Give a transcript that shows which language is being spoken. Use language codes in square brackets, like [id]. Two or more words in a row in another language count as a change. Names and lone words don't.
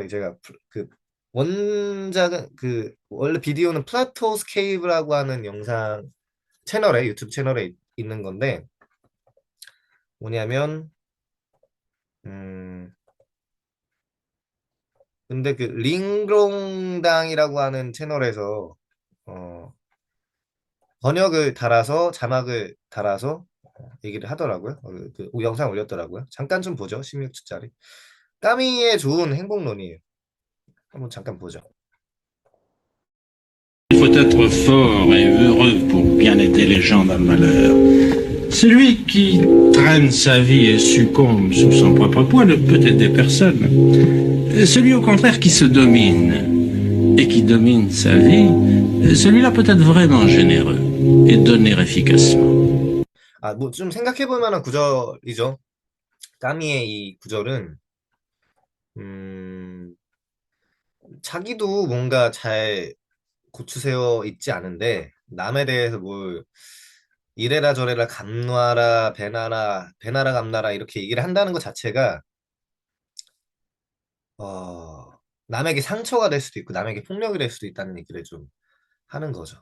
[ko] 제가 그 원작은 그 원래 비디오는 플라토 스케이프라고 하는 영상 채널에 유튜브 채널에 있는 건데 뭐냐면 음 근데 그 링롱당이라고 하는 채널에서 어 번역을 달아서 자막을 달아서 얘기를 하더라고요. 그 영상 올렸더라고요. 잠깐 좀 보죠. 16초짜리. 까미의 좋은 행복론이에요. 한번 잠깐 보죠. [fr] Il faut être fort et heureux pour bien aider les gens dans le malheur. Celui qui traîne sa vie et succombe sous son propre poids ne peut aider personne. Celui au contraire qui se domine et qui domine sa vie, celui-là peut être vraiment généreux et donner efficacement. [ko] 뭐 좀 생각해 볼 만한 구절이죠. 까미의 이 구절은 음, 자기도 뭔가 잘 고추세워 있지 않은데 남에 대해서 뭘 이래라 저래라 감놔라 배나라 감나라 이렇게 얘기를 한다는 것 자체가 남에게 상처가 될 수도 있고 남에게 폭력이 될 수도 있다는 얘기를 좀 하는 거죠.